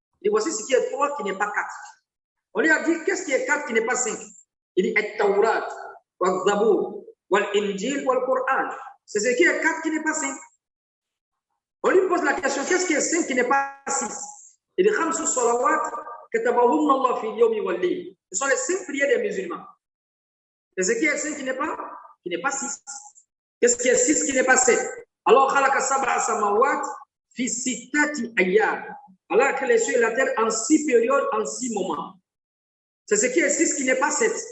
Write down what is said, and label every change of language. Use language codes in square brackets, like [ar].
[fr] Et voici ce qui est 3 qui n'est pas 4. On lui a dit qu'est-ce qui est 4 qui n'est pas 5? Il dit At-Tawrat, Wal-Zabour, Wal-Injil, Wal-Qur'an. C'est ce qui est 4 qui n'est pas 5. On lui pose la question qu'est-ce qui est 5 qui n'est pas 6? Il dit [ar] Khamsu Salawat, كتبهن الله في اليوم والليل. [fr] Ce sont les 5 prières des musulmans. Et ce qui est 5 qui n'est pas 6. Qu'est-ce qui est 6 qui n'est pas 7? Alors, [ar] khalaqa sab'a samawat fi sittati ayyam. [fr] Allah a créé les cieux et la terre en 6 périodes, en 6 moments. C'est ce qui est 6 qui n'est pas 7.